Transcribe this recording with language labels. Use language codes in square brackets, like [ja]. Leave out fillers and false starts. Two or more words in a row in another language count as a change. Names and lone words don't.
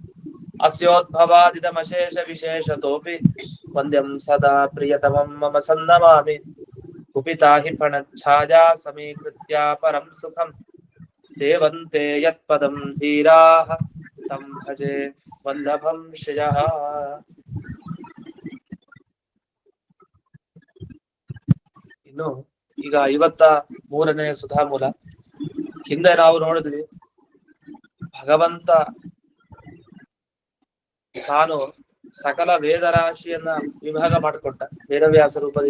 [sa] अस्योद्भवादिदमशेषविशेषतोऽपि वन्द्यं सदा प्रियतमं मम सन्नमामि कुपिता हि फणच्छाया समीकृत्या परं सुखं सेवन्ते यत्पदं धीराः तं भजे वल्लभं श्रियः. [kn] ಇನ್ನು ಈಗ 53ನೇ ಸುಧಾಮೂಲ. ಹಿಂದೆ ನಾವು ನೋಡಿದ್ವಿ, ಭಗವಂತ ತಾನು ಸಕಲ ವೇದರಾಶಿಯನ್ನ ವಿಭಾಗ ಮಾಡಿಕೊಟ್ಟ ವೇದವ್ಯಾಸ ರೂಪದಿಂದ.